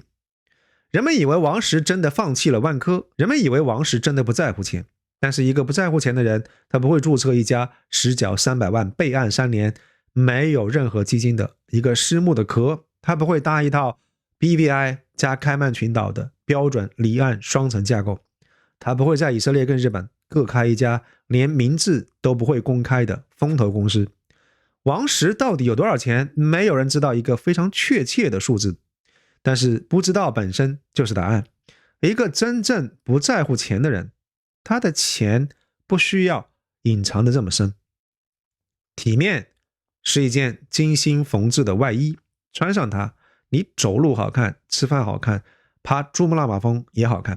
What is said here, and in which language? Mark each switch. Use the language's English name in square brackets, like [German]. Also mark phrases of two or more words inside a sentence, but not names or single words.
[Chinese] 人們以為王石真的放棄了萬科，人們以為王石真的不在乎錢，但是一個不在乎錢的人，他不會注冊一家實繳300萬、備案3年、沒有任何基金的一個私募的殼，他不會搭一套 BVI 加開曼群島的標準離岸雙層架構，他不會在以色列跟日本各開一家連名字都不會公開的風投公司。王石到底有多少錢？沒有人知道一個非常確切的數字，但是不知道本身就是答案。一個真正不在乎錢的人，他的錢不需要隱藏的這麼深。體面是一件精心縫制的外衣，穿上它，你走路好看，吃飯好看，爬珠穆朗瑪峰也好看。